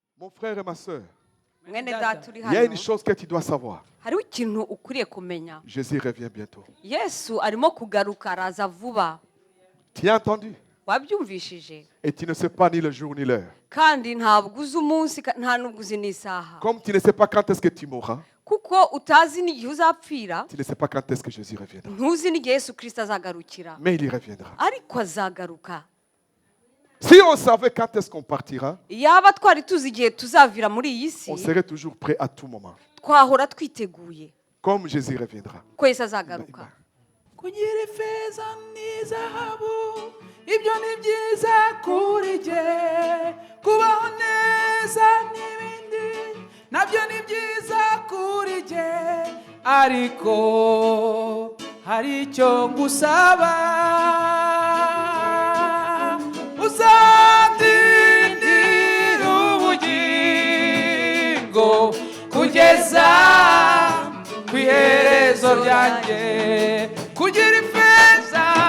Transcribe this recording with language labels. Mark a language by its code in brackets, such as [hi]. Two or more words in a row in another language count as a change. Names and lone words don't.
[fr] frère et ma soeur, [rw] mwene data uri [fr] il y a une [rw] hano [fr] chose que tu dois savoir. [rw] hariho ikintu ukwiriye kumenya. [fr] Jésus revient bientôt. [rw] Yesu arimo kugaruka, araza vuba. [fr] Tu as entendu? [rw] Wabyumvishije? [fr] Et tu ne sais pas ni le jour ni l'heure. [rw] Kandi ntabwo uzi umunsi nta n'ubwo uzi n'isaha. [fr] Comme tu ne sais pas quand est-ce que tu mourras, [rw] Kuko utazi n'igihe uzapfira, [fr] tu ne sais pas quand est-ce que Jésus reviendra. [rw] ntuzi n'igihe Yesu Kristo azagarukira. [fr] Mais il y reviendra. [rw] Ariko azagaruka. [fr] Si on savait quand est-ce qu'on partira, [rw] Yaba twari tuzi igihe tuzavira muri iyi si, [fr] on serait toujours prêt à tout moment. [rw] twahora twiteguye [fr] Comme Jésus reviendra. [rw] ko Yesu azagaruka. kugira ifeza n'izahabu ibyo ni byiza kuri jye, kubaho neza n'ibindi nabyo ni byiza kuri jye, ariko hari icyo ngusaba, uzandindira ubugingo kugeza ku iherezo ryanjye, kugira ifeza